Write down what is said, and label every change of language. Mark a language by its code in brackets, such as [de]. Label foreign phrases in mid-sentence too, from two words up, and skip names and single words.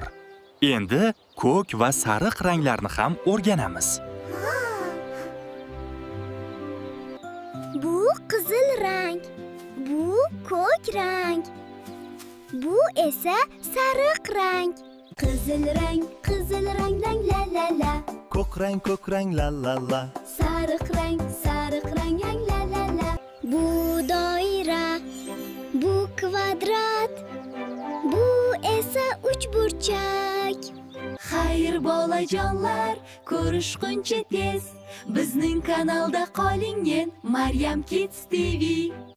[uz] Endi ko'k va sariq ranglarni ham o'rganamiz. Bu qizil rang. Bu ko'k rang. Bu esa sariq rang. Qizil rang lang la la la. Ko'k rang la la la. Sariq rang lang la la la. Bu doira, bu kvadrat, bu esa uchburchak. Xayr bolajonlar, ko'rishguncha tez. Bizning kanalda qoling, Maryam Kids TV.